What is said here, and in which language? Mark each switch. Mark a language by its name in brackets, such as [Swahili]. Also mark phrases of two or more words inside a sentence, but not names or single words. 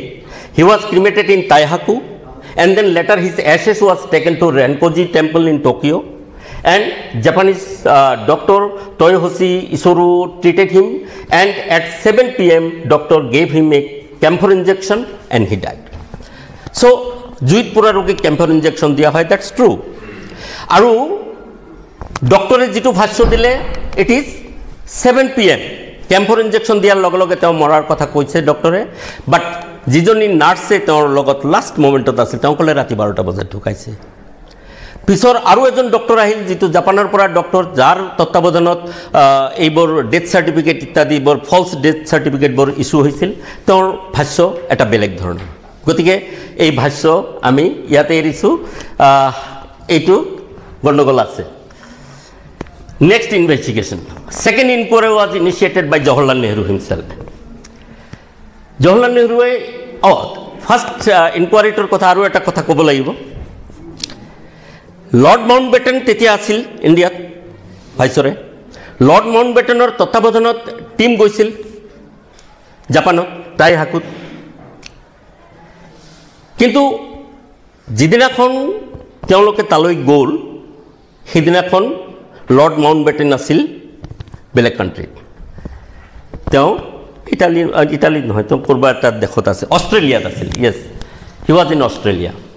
[English] He was cremated in Taihaku, and then later his ashes was taken to Renkoji Temple in Tokyo. And Japanese doctor Toyohoshi Isoro treated him, and at 7 p.m. doctor gave him a camphor injection and he died. [Assamese] So জুইত পুৰা ৰোগীক [English] camphor injection [Assamese] দিয়া হয়, [English] that's true. [Assamese] আৰু ডক্টৰে যিটো ভাষ্য দিলে [English] it is 7 p.m. camphor injection [Assamese] দিয়াৰ লগে লগে তেওঁ মৰাৰ কথা কৈছে ডক্টৰে, বাট যিজনী নাৰ্ছে তেওঁৰ লগত [English] last moment [Assamese] আছিল তেওঁ ক'লে ৰাতি 12টা বজাত ঢুকাইছে। পিছৰ আৰু এজন ডক্টৰ আহিল যিটো জাপানৰ পৰা ডক্টৰ যাৰ তত্ত্বাৱধানত এইবোৰ [English] death certificate [Assamese] ইত্যাদিবোৰ [English] false death certificate [Assamese] ইছ্যু হৈছিল তেওঁৰ ভাষ্য এটা বেলেগ ধৰণৰ গতিকে এই ভাষ্য আমি ইয়াতে এৰিছোঁ এইটো গণ্ডগোল আছে [English] Next investigation second inquiry was initiated by Jawaharlal Nehru himself [Assamese] জওহরলাল নেহরুৱে [English] first inquiry [Assamese] কথা আৰু এটা কথা ক'ব লাগিব লৰ্ড মাউণ্টবেটেন তেতিয়া আছিল ইণ্ডিয়াত ভাইচৰে লৰ্ড মাউণ্টবেটেনৰ তত্ত্বাৱধানত টিম গৈছিল জাপানত টাইহাকুত কিন্তু যিদিনাখন তেওঁলোকে তালৈ গ'ল সেইদিনাখন লৰ্ড মাউণ্টবেটেন আছিল বেলেগ কাণ্ট্ৰিত তেওঁ ইটালী নহয় তেওঁ ক'ৰবাত এটা দেশত আছে অষ্ট্ৰেলিয়াত আছিল [English] Yes he was in Australia